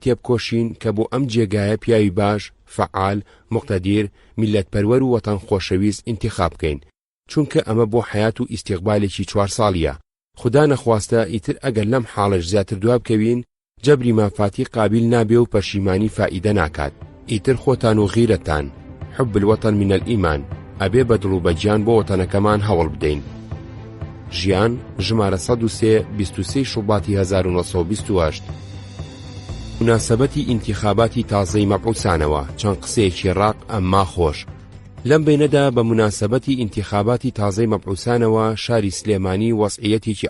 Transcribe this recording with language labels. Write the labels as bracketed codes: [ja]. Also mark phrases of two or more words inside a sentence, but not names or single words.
[ckb] تێبکۆشین کە بۆ ئەم جێگایە پیاوی باش فەعال مقتەدیر میلەتپەروەر و وەتەن خۆشەویست ئینتیخاب بکەین چونکە ئەمە بۆ حیات و ئیستیقبالێکی 4 ساڵیە خدا نەخواستە ئیتر ئەگەر لەم حاڵش زیاتر دوا بکەوین جەبری مافاتی قابل نابێ و پەشیمانی فائیدە ناکات ئیتر خۆتان و غیرەتان [ar] حب الوطن من الئیمان [ckb] ئەبێ بە دڵ و بەجیان بۆ وەتەنەکەمان هەوڵ بدەین ژیان ژمارە 103 23 شوباتی 1928 مناسبەتی ئینتیخاباتی تازەی مەبعوسانەوە چەند قسەیەکی ڕاق ئەمما خۆش لەم بینەدا بە مناسبەتی ئینتیخاباتی تازەی مەبعوسانەوە شاری سلێمانی وەسعیەتێکی